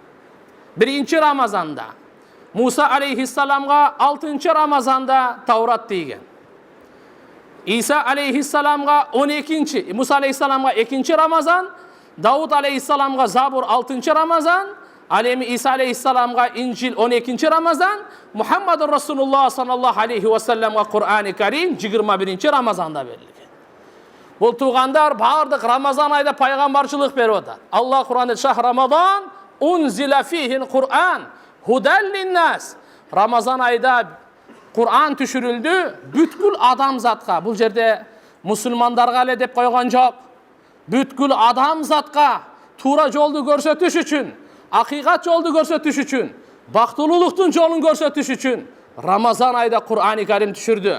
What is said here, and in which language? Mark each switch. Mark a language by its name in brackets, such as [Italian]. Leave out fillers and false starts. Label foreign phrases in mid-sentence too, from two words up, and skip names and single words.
[Kyrgyz] Муса алейхиссаламга 6-чы Рамазанда Таурат дейген. Иса алейхиссаламга 12-чи, Муса алейхиссаламга 2-чи Рамазан, Дауд алейхиссаламга Забур 6-чы Рамазан, ал эми Иса алейхиссаламга Инжил 12-чи Рамазан, [Arabic] محمد رسول الله صلى الله عليه وسلم [Kyrgyz] Кур'ани Карим 21-чи Рамазанда берилген. Бул тугандар бардык Рамазан айда пайгамбарчылык берип атат. Алла Кур'анда [Arabic] شهر رمضان أنزل فيه القرآن هدى للناس. [Kyrgyz] Рамазан айда Кур'ан түшүрүлдү бүткүл адамзатка. Бул жерде мусулмандарга эле деп койгон жок. Бүткүл адамзатка туура жолду көрсөтүш үчүн, акыйкат жолду көрсөтүш үчүн, бактылуулуктун жолун көрсөтүш үчүн Рамазан айда Кур'ани Карим түшүрдү.